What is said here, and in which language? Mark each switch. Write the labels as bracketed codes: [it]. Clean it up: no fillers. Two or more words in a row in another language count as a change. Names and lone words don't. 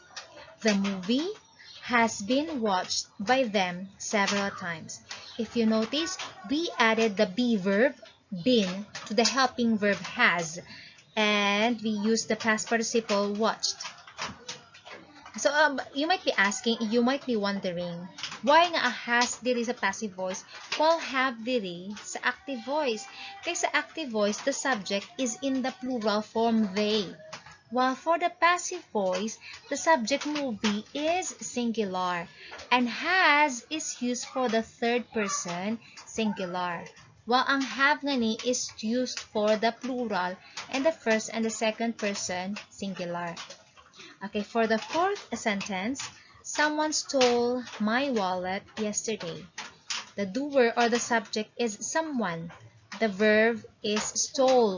[en] The movie has been watched by them several times. If you notice, we added the be verb been to the helping verb has, and we used the past participle watched. So you might be asking, you might be wondering, why nga has [hil] diri sa [en] passive voice while have [hil] diri sa [en] active voice? [hil] Kaya sa [en] active voice, the subject is in the plural form they. While for the passive voice, the subject movie is singular and has is used for the third person singular. While ang have [hil] nga ni [en] is used for the plural and the first and the second person singular. Okay, for the fourth sentence, someone stole my wallet yesterday. The doer or the subject is someone. The verb is stole.